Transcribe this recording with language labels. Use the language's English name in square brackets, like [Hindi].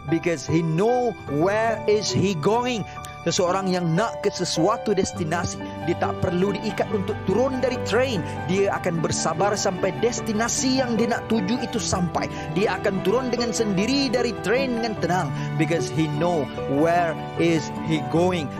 [English] Because he know where is he going. [Malay] Seseorang yang nak ke sesuatu destinasi, dia tak perlu diikat untuk turun dari train. Dia akan bersabar sampai destinasi yang dia nak tuju itu sampai. Dia akan turun dengan sendiri dari train dengan tenang. [English] Because he know where is he going.